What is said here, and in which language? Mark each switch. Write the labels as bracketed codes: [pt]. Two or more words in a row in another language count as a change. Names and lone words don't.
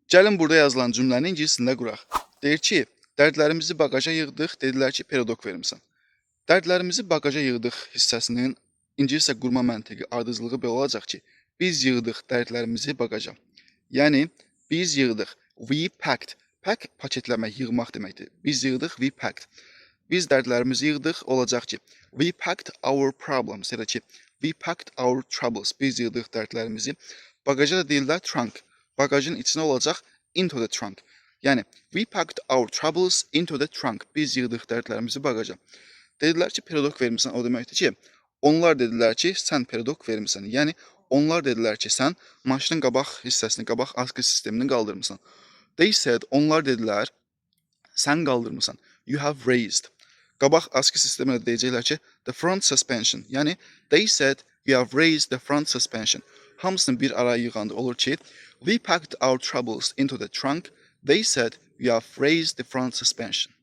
[az] Gəlin burada yazılan cümləni ingiliscəsində quraq. Deyir ki, dərdlərimizi bagaja yığdıq, dedilər ki, perodok vermisən. Dərdlərimizi bagaja yığdıq hissəsinin ingiliscə qurma məntiqi, ardıcılığı belə olacaq ki, biz yığdıq dərdlərimizi bagaja. Yəni, biz yığdıq. [en] We packed. [az] Pack paketləmək, yığmaq deməkdir. Biz yığdıq, [en] we packed. [az] Biz dərdlərimizi yığdıq, olacaq ki, [en] we packed our problems. [az] Ya da ki, [en] we packed our troubles. [az] Biz yığdıq dərdlərimizi. Bagaja da deyirlər trunk. Bagajın içinə olacaq [en] into the trunk. Yəni, we packed our troubles into the trunk. [az] Biz yığdıq dərdlərimizi bagaja. Dedilər ki, perodok vermisən, o deməkdir ki, onlar dedilər ki, sən perodok vermisən. Yəni, onlar dedilər ki, sən maşının qabaq hissəsini, qabaq askı sistemini qaldırmısan. [en] They said, [az] onlar dedilər, sən qaldırmısan. [en] You have raised. [az] Qabaq askı sisteminə deyəcəklər ki, [en] the front suspension. Yəni, they said, you have raised the front suspension. [az] Hamısını bir araya yığanda olur ki, [en] we packed our troubles into the trunk. They said, you have raised the front suspension.